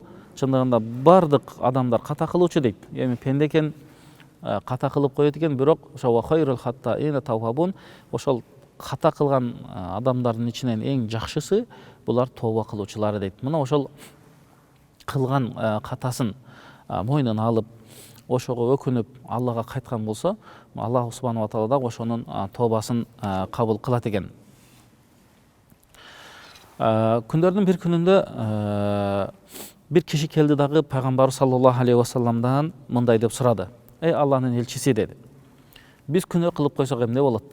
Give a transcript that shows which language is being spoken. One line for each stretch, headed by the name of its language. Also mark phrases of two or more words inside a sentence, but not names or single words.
Kyrgyz: Чындыгында бардык адамдар ката кылуучу дейт. Эми пенде экен, ката кылып коет экен, бирок ошо
Arabic: خير الخطائين توابون,
Kyrgyz: ошол ката кылган адамдардын ичинен эң жакшысы булар тооба кылуучулар дейт. Мына ошол кылган катасын мойнуна алып, ошого өкүнүп Аллага кайткан болсо,
Arabic: الله سبحانه وتعالى
Kyrgyz: да ошонун тообасын кабыл кылат экен. Күндөрдүн бир күнүндө бир киши келди дагы пайгамбар
Arabic: صلى الله عليه وسلم
Kyrgyz: мындай деп сурады: "Эй Алланын элчиси" деди. "Биз күнөө кылып койсок эмне болот?"